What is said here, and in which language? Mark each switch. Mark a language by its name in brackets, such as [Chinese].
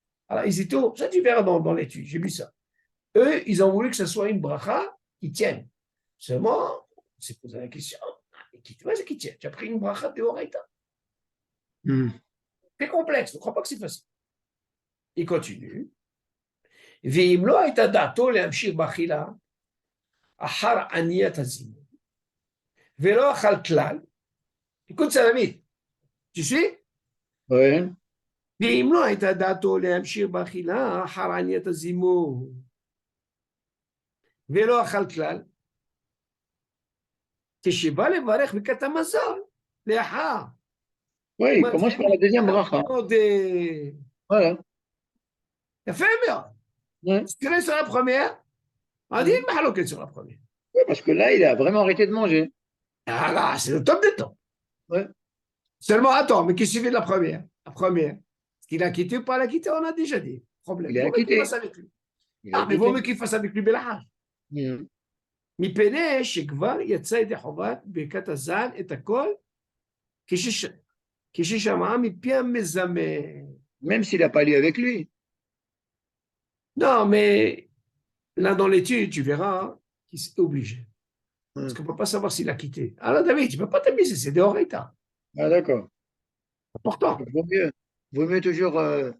[French] Alors, ils étaient, ça tu verras dans l'étude, j'ai vu ça. Eux, ils ont voulu que ce soit une bracha qui tienne. Seulement, on s'est posé la question, qui tient? Tu as pris une bracha de Horaïta. C'est complexe, ne crois pas que c'est facile. Il continue. [Hebrew] ואם לא הייתה דעתו להמשיך באכילה אחר עניית הזימון ולא אכל כלל, [French] écoute ça David, tu suis? Oui. [Hebrew] ואם לא הייתה דעתו להמשיך באכילה אחר עניית הזימון ולא אכל כלל, כשבא לברך ברכת המזון לאחר. [French] Oui, il commence par la deuxième bracha. Voilà. [Hebrew] יפה מאוד. [French] Tirer sur la première, on dit une mahaloket sur la première. Oui, parce que là, il a vraiment arrêté de manger. Ah là, c'est le top des temps. Ouais. Seulement, attends, mais qu'est-ce qu'il fait de la première? La première. Est-ce qu'il a quitté ou pas l'a quitté? On a déjà dit. Problème. Il a quitté. Qu'il fasse avec lui. Mais vaut mieux qu'il fasse avec lui Belahaj. [Hebrew] מפני שכבר יצא ידי חובת ברכת הזן את הכל כששמעה מפי המזמן. [French] Même s'il n'a pas lu avec lui. Non, mais là dans l'étude, tu verras qu'il est obligé. Parce qu'on ne peut pas savoir s'il a quitté. Alors David, tu ne peux pas t'amuser, c'est des Horaïta. Ah d'accord. Important. Vaut mieux. Vaut mieux toujours la